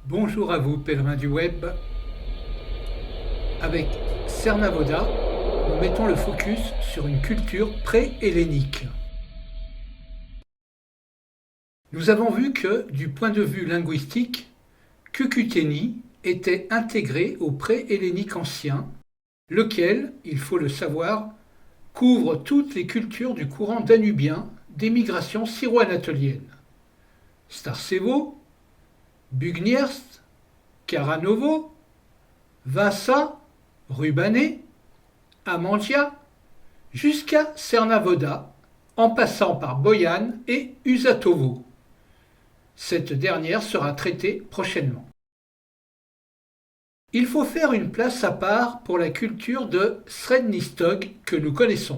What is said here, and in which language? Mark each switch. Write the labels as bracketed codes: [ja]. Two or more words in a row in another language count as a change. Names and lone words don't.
[fr] Bonjour à vous, pèlerins du web. Avec Cernavoda, nous mettons le focus sur une culture pré-hellénique. Nous avons vu que, du point de vue linguistique, Cucuteni était intégré au pré-hellénique ancien, lequel, il faut le savoir, couvre toutes les cultures du courant danubien d'émigration syro-anatolienne. Starcevo, Bugniers, Karanovo, Vasa, Rubané, Amantia, jusqu'à Cernavoda, en passant par Boyan et Usatovo. Cette dernière sera traitée prochainement. Il faut faire une place à part pour la culture de Srednistog que nous connaissons.